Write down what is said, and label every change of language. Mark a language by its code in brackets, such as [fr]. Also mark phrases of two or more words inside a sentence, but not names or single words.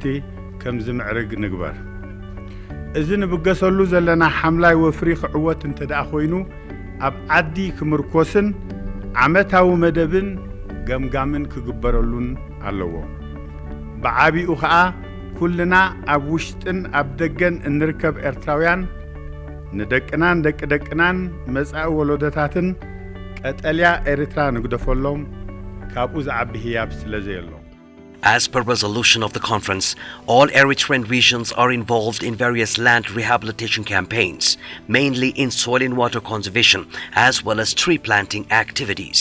[ti] ከም ዝምዕርግ ንግበር እዚ ንብገሰሉ ዘለና ሓምላይ ወፍሪ ክዕወት እንተደኣ ኮይኑ ኣብ ዓዲ ክምርኮስን ዓመታዊ መደብን ገምጋምን ክግበረሉን ኣለዎ ብዓቢኡ ከዓ ኩልና ኣብ ውሽጥን ኣብ ደገን እንርከብ ኤርትራውያን ንደቅናን ደቅናን መጻኢ ወለዶታትን ቀጠልያ ኤርትራ ንግደፈሎም ካብኡ ዝዓቢ ህያብ ስለዘየሎ [en] As per resolution of the conference, all Eritrean regions are involved in various land rehabilitation campaigns, mainly in soil and water conservation, as well as tree planting activities.